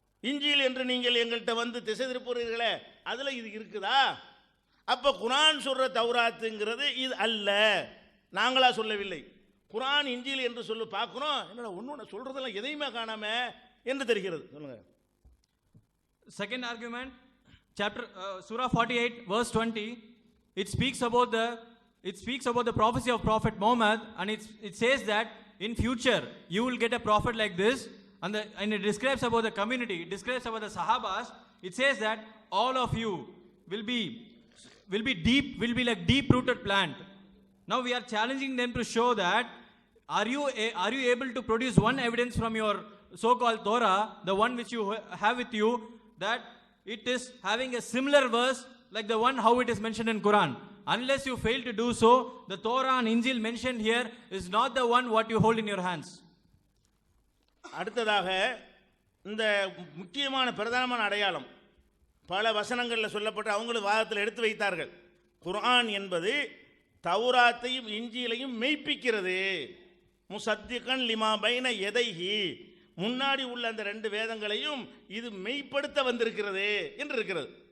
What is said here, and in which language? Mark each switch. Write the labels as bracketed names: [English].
[Tamil] இஞ்சில் என்று நீங்கள் எங்கள்கிட்ட திசை திருப்புகிறீர்களே, அதில் இது இருக்குதா? அப்போ குர்ஆன் சொல்கிற தௌராத்துங்கிறது இது அல்ல, நாங்களா சொல்லவில்லை. குர்ஆன் இஞ்சில் என்று சொல்லி பார்க்குறோம், என்னடா ஒன்று சொல்கிறதெல்லாம் எதையுமே காணாம என்று தெரிகிறது. சொல்லுங்க. [English] Second argument, Surah 48 verse 20, it speaks about the prophecy of Prophet Muhammad, and it says that in future you will get a prophet like this, and it describes about the community, it describes about the Sahabas. It says that all of you will be like deep rooted plant. Now we are challenging them to show that are you able to produce one evidence from your so-called Torah, the one which you have with you, that it is having a similar verse like the one how it is mentioned in Quran. Unless you fail to do so, the Torah and Injil mentioned here is not the one what you hold in your hands. [Tamil] அடுத்ததாக இந்த முக்கியமான பிரதானமான அடையாளம் பல வசனங்களில் சொல்லப்பட்டு அவங்களும் வாதத்தில் எடுத்து வைத்தார்கள். குர்ஆன் என்பது தௌராத்தையும் இஞ்சிலையும் மெய்ப்பிக்கிறது. [Arabic] முசத்திகன் லிமா பைன எதைஹி, [Tamil] முன்னாடி உள்ள அந்த ரெண்டு வேதங்களையும் இது மெய்ப்படுத்த வந்திருக்கிறது என்று இருக்கிறது.